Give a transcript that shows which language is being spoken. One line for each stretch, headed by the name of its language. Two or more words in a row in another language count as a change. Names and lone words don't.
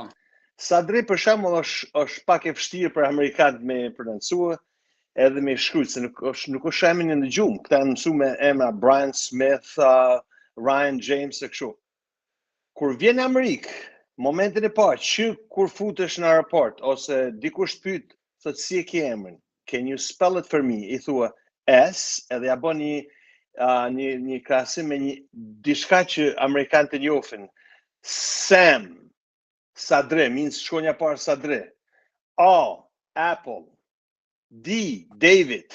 Albanian: Sadri për shembull është pak e vështirë për amerikanët me prononcue, edhe me shkruajtë, se nuk është emri në gjumë. Këta janë mësuar me emra Brian Smith, Ryan James e kështu. Kur vjen në Amerikë, momentin e parë që kur futesh në aeroport ose dikush pyet, thotë si e ke emrin?
English: Can you spell it for me?
Albanian: I thua S, edhe ja bën një krahasim me një diçka që amerikanët e njohin. Sam, Sadre, means shkronja parë Sadre. A, Apple. D, David.